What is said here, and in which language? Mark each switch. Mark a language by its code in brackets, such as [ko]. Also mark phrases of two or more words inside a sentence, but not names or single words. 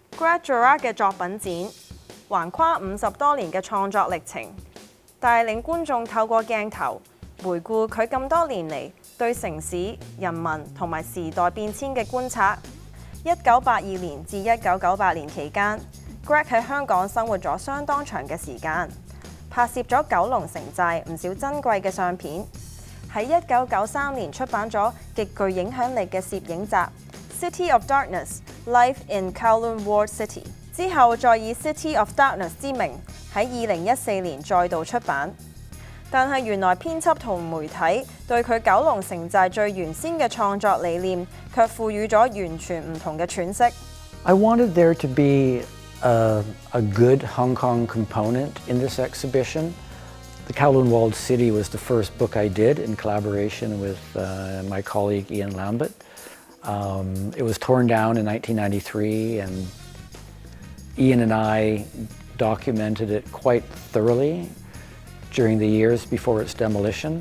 [yue] Greg Girard 嘅作品展，橫跨50多年嘅創作歷程，帶領觀眾透過鏡頭回顧佢咁多年嚟對城市、人民同埋時代變遷嘅觀察。1982年至1998年期間 ，Greg 喺香港生活咗相當長嘅時間，拍攝咗九龍城寨唔少珍貴嘅相片。喺1993年出版咗極具影響力嘅攝影集《City of Darkness: Life in Kowloon Walled City》之後，再以《City of Darkness》之名喺2014年再度出版。但係原來編輯同媒體對佢九龍城寨最原先嘅創作理念，卻賦予咗完全唔同嘅詮釋。 [en] I wanted there to be a good Hong Kong component in this exhibition. The Kowloon Walled City was the first book I did in collaboration with my colleague Ian Lambert. It was torn down in 1993, and Ian and I documented it quite thoroughly during the years before its demolition.